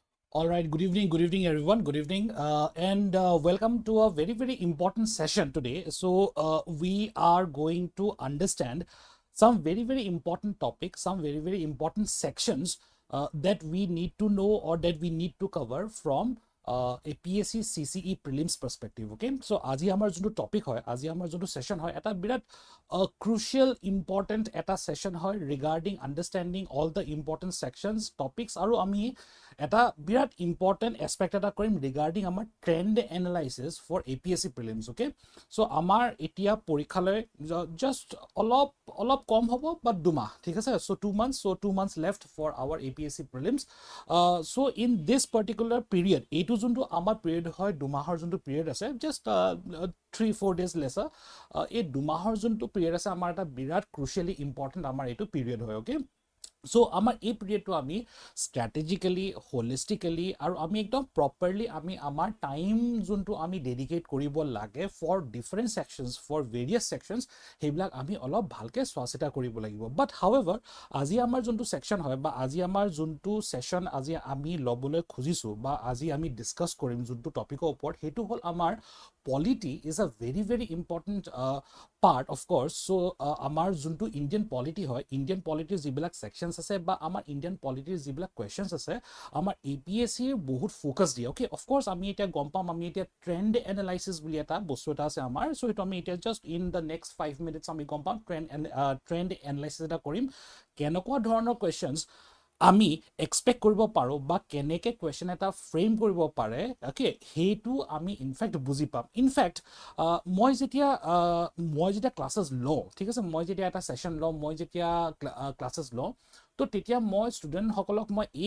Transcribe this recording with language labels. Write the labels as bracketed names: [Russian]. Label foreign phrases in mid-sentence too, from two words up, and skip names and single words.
[English] All right, good evening everyone, good evening and welcome to a very important session today. So we are going to understand some very important topics, some very important sections that we need to know or that we need to cover from APSC CCE Prelims perspective. Okay, so [Assamese] আজি আমাৰ যোনটো টপিক হয়, আজি আমাৰ যোনটো সেশন হয়, এটা বিৰাট [English] crucial important [Assamese] এটা সেশন হয় [English] regarding understanding all the important sections topics [Assamese] আৰু আমি এটা বিৰাট important aspect এটা কৰিম regarding আমাৰ [English] trend analysis for APSC Prelims. Okay, so [Assamese] আমাৰ এতিয়া পৰীক্ষালৈ just অলপ কম হ'ব but দুমাহ, ঠিক আছে, [English] so 2 months left for our APSC Prelims. So in this particular period, [Assamese] এইটো যোনটো আমাৰ period হয়, দুমাহৰ যোনটো period আছে, [English] just 3-4 days lesser, [Assamese] এই দুমাহৰ যোনটো period আছে আমাৰ এটা বিৰাট [English] crucially important [Assamese] আমাৰ এইটো period হয়. [English] Okay, so [Assamese] আমাৰ এই পিৰিয়ডটো আমি [English] strategically, holistically [Assamese] আৰু আমি একদম properly আমি আমাৰ টাইম যোনটো আমি ডেডিকেট কৰিব লাগে [English] for different sections, for various sections, [Assamese] সেইবিলাক আমি অলপ ভালকে চোৱাচিতা কৰিব লাগিব. [English] But however, [Assamese] আজি আমাৰ যোনটো section হয় বা আজি আমাৰ যোনটো session আজি আমি লবলৈ খুজিছো বা আজি আমি ডিসকাস কৰিম যোনটো টপিকৰ ওপৰত, সেইটো হ'ল আমাৰ [English] polity is a very important part of course. [Assamese] So আমাৰ যোনটো [English] Indian polity [Assamese] হয়, [English] Indian polity [Assamese] যিবিলাক sections আছে বা আমাৰ [English] Indian polity [Assamese] যিবিলাক questions আছে, আমাৰ APSC বহুত ফোকাস দিয়ে. [English] Okay, of course [Assamese] আমি এটা গম পাম, আমি এটা [English] trend analysis [Assamese] বুলি এটা বস্তু এটা আছে আমাৰ, so এটা আমি এটা [English] just in the next 5 minutes [Assamese] আমি গম পাম [English] trend analysis [Assamese] এটা কৰিম, কেনেকুৱা ধৰণৰ questions আমি এক্সপেক্ট কৰিব পাৰো বা কেনেকে কোৱেশ্চন এটা ফ্ৰেম কৰিব পাৰে, ওকে, হেইটো আমি ইনফ্যাক্ট বুজি পাম. ইনফ্যাক্ট মই যেতিয়া ক্লাसेছ লওঁ, ঠিক আছে, মই যেতিয়া এটা সেশন লওঁ, মই যেতিয়া ক্লাसेছ লওঁ, তো তেতিয়া মই ষ্টুডেন্ট সকলক মই এই